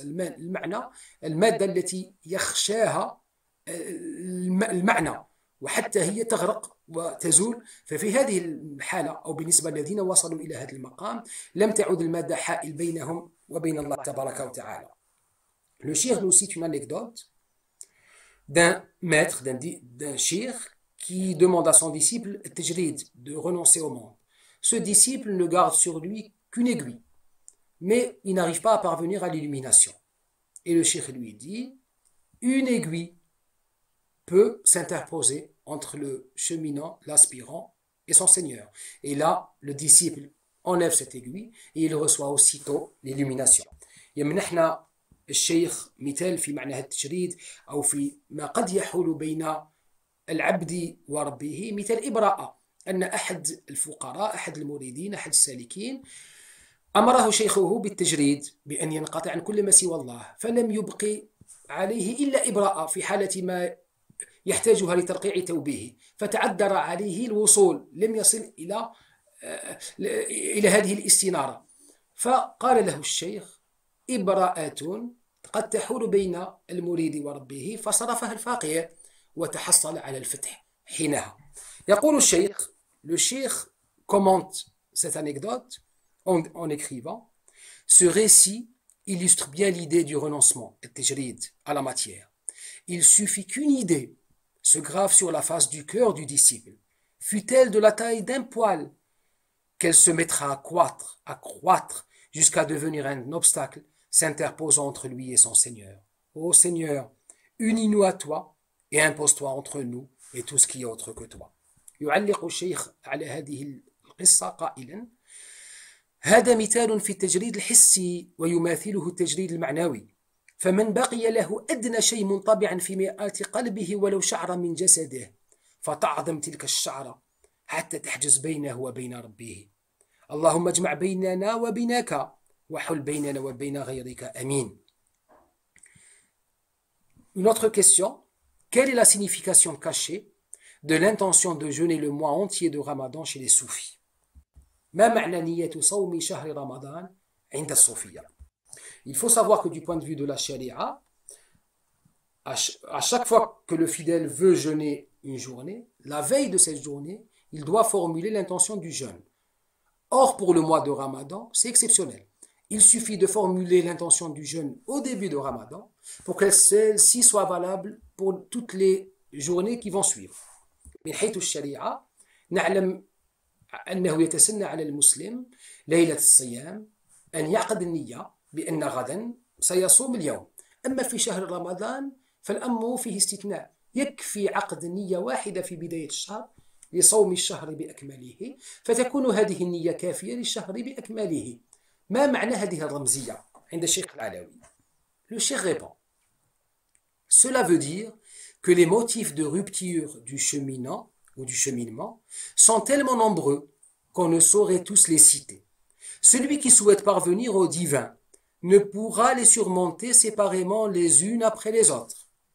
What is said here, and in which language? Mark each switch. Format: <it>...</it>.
<ar>المعنى المادة التي يخشاها المعنى وحتى هي تغرق وتزول. ففي هذه الحالة أو بالنسبة للذين وصلوا إلى هذا المقام لم تعد المادة حائل بينهم وبين الله تبارك وتعالى.</ar> <fr>Le cheikh nous cite une anecdote d'un maître, d'un cheikh qui demande à son disciple tajrid, de renoncer au monde. Ce disciple ne garde sur lui qu'une aiguille, mais il n'arrive pas à parvenir à l'illumination. Et le cheikh lui dit: une aiguille peut s'interposer entre le cheminant, l'aspirant et son Seigneur. Et là, le disciple enlève cette aiguille et il reçoit aussitôt l'illumination.</fr> <ar>يمنحنا الشيخ مثال في معنى هذا التجريد أو في ما قد يحول بين العبد وربه، مثل إبراءة، أن أحد الفقراء، أحد المريدين، أحد السالكين أمره شيخه بالتجريد بأن ينقطع عن كل ما سوى الله، فلم يبقي عليه إلا إبراءة في حالة ما يحتاجها لترقيع توبه، فتعذر عليه الوصول، لم يصل إلى هذه الاستنارة. فقال له الشيخ: إبراءة قد تحول بين المريد وربه، فصرفها الفقير وتحصل على الفتح حينها. يقول الشيخ:</ar> <fr>le cheikh commente cette anecdote en écrivant: ce récit illustre bien l'idée du renoncement, التجريد, à la matière. Il suffit qu'une idée se grave sur la face du cœur du disciple, fût-elle de la taille d'un poil, qu'elle se mettra à croître jusqu'à devenir un obstacle s'interposant entre lui et son Seigneur. Ô Seigneur, unis-nous à toi et impose-toi entre nous et tout ce qui est autre que toi.</fr> <ar>يعلق الشيخ على هذه القصة قائلا: هذا مثال في التجريد الحسي ويماثله التجريد المعنوي، فمن بقي له أدنى شيء منطبعا في مرآة قلبه ولو شعرة من جسده فتعظم تلك الشعرة حتى تحجز بينه وبين ربه. اللهم اجمع بيننا وبينك وحل بيننا وبين غيرك آمين.</ar> <fr>Une autre question: quelle est la signification cachée de l'intention de jeûner le mois entier de Ramadan chez les soufis?</fr> <ar>ما معنى نية صوم شهر رمضان عند الصوفية?</ar> <fr>Il faut savoir que du point de vue de la charia, à chaque fois que le fidèle veut jeûner une journée, la veille de cette journée, il doit formuler l'intention du jeûne. Or, pour le mois de Ramadan, c'est exceptionnel. Il suffit de formuler l'intention du jeûne au début de Ramadan pour que celle-ci soit valable pour toutes les journées qui vont suivre.</fr> <ar>من حيث الشريعة نعلم أنه يتسنى على المسلم ليلة الصيام أن يعقد النية بأن غدا سيصوم اليوم. أما في شهر رمضان فالأمر فيه استثناء، يكفي عقد نية واحدة في بداية الشهر لصوم الشهر بأكمله، فتكون هذه النية كافية للشهر بأكمله. ما معنى هذه الرمزية عند الشيخ العلوي؟</ar> <fr>Le cheikh répond: cela veut dire que les motifs de rupture du cheminant ou du cheminement sont tellement nombreux qu'on ne saurait tous les citer. Celui qui souhaite parvenir au divin ne pourra les surmonter séparément les unes après les autres.</fr>